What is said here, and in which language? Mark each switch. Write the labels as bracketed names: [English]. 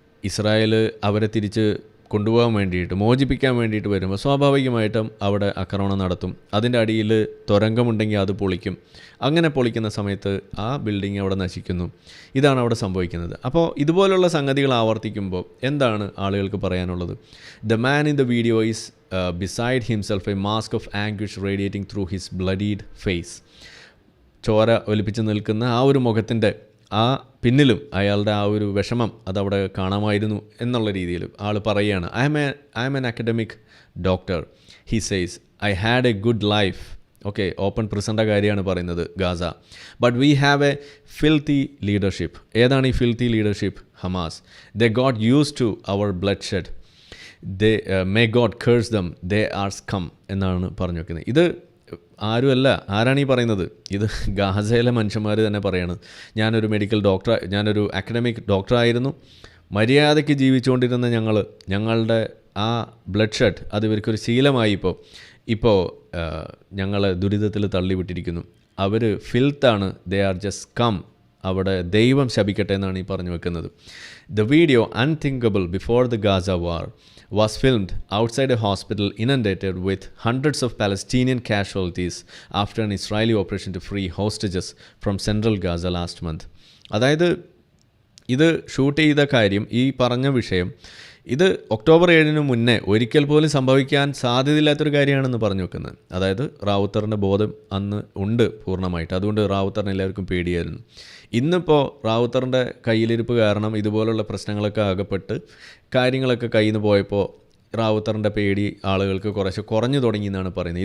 [Malayalam] Israel അവരെ തിരിച്ച് കൊണ്ടുപോകാൻ വേണ്ടിയിട്ട് മോചിപ്പിക്കാൻ വേണ്ടിയിട്ട് വരുമ്പോൾ സ്വാഭാവികമായിട്ടും അവിടെ ആക്രമണം നടത്തും. അതിൻ്റെ അടിയിൽ തുരങ്കമുണ്ടെങ്കിൽ അത് പൊളിക്കും. അങ്ങനെ പൊളിക്കുന്ന സമയത്ത് ആ ബിൽഡിംഗ് അവിടെ നശിക്കുന്നു. ഇതാണ് അവിടെ സംഭവിക്കുന്നത്. അപ്പോൾ ഇതുപോലുള്ള സംഗതികൾ ആവർത്തിക്കുമ്പോൾ എന്താണ് ആളുകൾക്ക് പറയാനുള്ളത്? [English] The man in the video is beside himself a mask of anguish radiating through his bloodied face. [Malayalam] ചോര ഒലിപ്പിച്ച് നിൽക്കുന്ന ആ ഒരു മുഖത്തിൻ്റെ ആ പിന്നിലും അയാളുടെ ആ ഒരു വിഷമം അതവിടെ കാണാമായിരുന്നു എന്നുള്ള രീതിയിൽ ആൾ പറയുകയാണ്, [English] I am an academic doctor, he says I had a good life. [Malayalam] Okay, open പ്രിസൻ്റെ കാര്യമാണ് പറയുന്നത് Gaza. [English] But we have a filthy leadership. [Malayalam] ഏതാണ് ഈ filthy leadership? [English] Hamas. They got use to our bloodshed. They may God curse them, they are scum [Malayalam] എന്നാണ് പറഞ്ഞു വെക്കുന്നത്. ഇത് ആരുമല്ല, ആരാണ് ഈ പറയുന്നത്? ഇത് ഗാസയിലെ മനുഷ്യന്മാർ തന്നെ പറയാണ്. ഞാനൊരു അക്കാഡമിക് ഡോക്ടറായിരുന്നു, മര്യാദയ്ക്ക് ജീവിച്ചുകൊണ്ടിരുന്ന ഞങ്ങളുടെ ആ ബ്ലഡ് ഷെഡ് അത് ഇവർക്കൊരു ശീലമായി. ഇപ്പോൾ ഞങ്ങളെ ദുരിതത്തിൽ തള്ളിവിട്ടിരിക്കുന്നു. അവർ ഫിൽത്താണ്, [English] They are just scum. [Malayalam] അവിടെ ദൈവം ശപിക്കട്ടെ എന്നാണ് ഈ പറഞ്ഞു വെക്കുന്നത്. [English] The video unthinkable before the Gaza war was filmed outside a hospital inundated with hundreds of Palestinian casualties after an Israeli operation to free hostages from central Gaza last month. [Malayalam] അതായത് ഇത് shoot ചെയ്ത കാര്യം, ഈ പറഞ്ഞ വിഷയം, ഇത് October 7 മുന്നേ ഒരിക്കൽ പോലും സംഭവിക്കാൻ സാധ്യതയില്ലാത്തൊരു കാര്യമാണെന്ന് പറഞ്ഞു വെക്കുന്നത്. അതായത് റാവുത്തറിൻ്റെ ബോധം അന്ന് ഉണ്ട് പൂർണ്ണമായിട്ട്. അതുകൊണ്ട് റാവുത്തറിന് എല്ലാവർക്കും പേടിയായിരുന്നു. ഇന്നിപ്പോൾ റാവുത്തറിൻ്റെ കയ്യിലിരിപ്പ് കാരണം ഇതുപോലുള്ള പ്രശ്നങ്ങളൊക്കെ അകപ്പെട്ട് കാര്യങ്ങളൊക്കെ കയ്യിൽ നിന്ന് പോയപ്പോൾ റാവുത്തറിൻ്റെ പേടി ആളുകൾക്ക് കുറഞ്ഞു തുടങ്ങി എന്നാണ് പറയുന്നത്.